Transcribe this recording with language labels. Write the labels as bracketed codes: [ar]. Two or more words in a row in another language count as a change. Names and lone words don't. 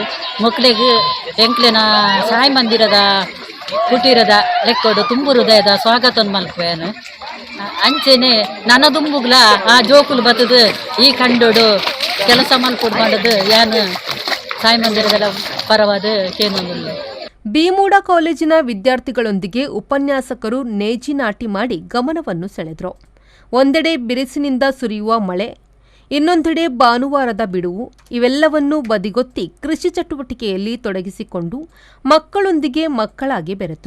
[tcy] ಮಕ್ಕಳಿಗೆ ಎಂಕ್ಲೆನ ಸಾಯಿ ಮಂದಿರದ ಕುಟೀರದ ಲೆಕ್ಕೋಡು [kn] ತುಂಬು ಹೃದಯದ ಸ್ವಾಗತವನ್ನು [tcy] ಮಲ್ಪೇನು ಅಂಚೆನೆ ನನ್ನ ದುಂಬುಗ್ಲ ಆ ಜೋಕುಲು ಬತ್ತದು ಈ ಕಂಡೋಡು ಕೆಲಸ ಮಲ್ಪುಡು ಮಾಡೋದು ಯಾನು ಸಾಯಿ ಮಂದಿರದ ಪರವಾದ ಕೇನೊಂದಿಲ್ಲ. [kn] ಬಿಮೂಡ ಕಾಲೇಜಿನ ವಿದ್ಯಾರ್ಥಿಗಳೊಂದಿಗೆ ಉಪನ್ಯಾಸಕರು ನೇಜಿ ನಾಟಿ ಮಾಡಿ ಗಮನವನ್ನು ಸೆಳೆದರು. ಒಂದೆಡೆ ಬಿರುಸಿನಿಂದ ಸುರಿಯುವ ಮಳೆ, ಇನ್ನೊಂದೆಡೆ ಭಾನುವಾರದ ಬಿಡುವು, ಇವೆಲ್ಲವನ್ನೂ ಬದಿಗೊತ್ತಿ ಕೃಷಿ ಚಟುವಟಿಕೆಯಲ್ಲಿ ತೊಡಗಿಸಿಕೊಂಡು ಮಕ್ಕಳೊಂದಿಗೆ ಮಕ್ಕಳಾಗಿ ಬೆರೆತರು.